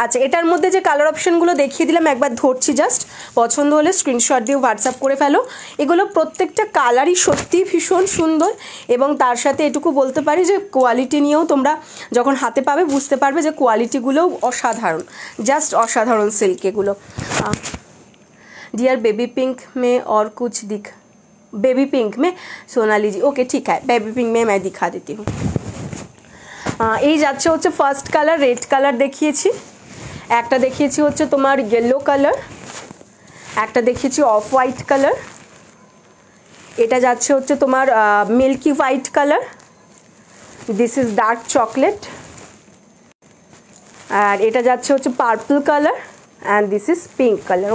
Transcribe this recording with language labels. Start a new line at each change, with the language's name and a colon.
Bangla: আচ্ছা এটার মধ্যে যে কালার অপশানগুলো দেখিয়ে দিলাম একবার ধরছি জাস্ট। পছন্দ হলে স্ক্রিনশট দিয়ে হোয়াটসঅ্যাপ করে ফেলো। এগুলো প্রত্যেকটা কালারই সত্যি ভীষণ সুন্দর, এবং তার সাথে এটুকু বলতে পারি যে কোয়ালিটি নিয়েও তোমরা যখন হাতে পাবে বুঝতে পারবে যে কোয়ালিটিগুলোও অসাধারণ, জাস্ট অসাধারণ সিল্ক এগুলো।
Hindi: डियर बेबी पिंक में और कुछ दिख, बेबी पिंक में सोनाली जी, ओके ठीक है, बेबी पिंक में मैं दिखा देती हूँ।
Bangla: এই যাচ্ছে হচ্ছে ফার্স্ট কালার রেড কালার দেখিয়েছি, একটা দেখিয়েছি হচ্ছে তোমার ইয়েলো কালার, একটা দেখিয়েছি অফ হোয়াইট কালার, এটা যাচ্ছে হচ্ছে তোমার milky white colour,
English: this is dark chocolate,
Bangla: আর এটা যাচ্ছে হচ্ছে purple colour
English: And this is pink colour.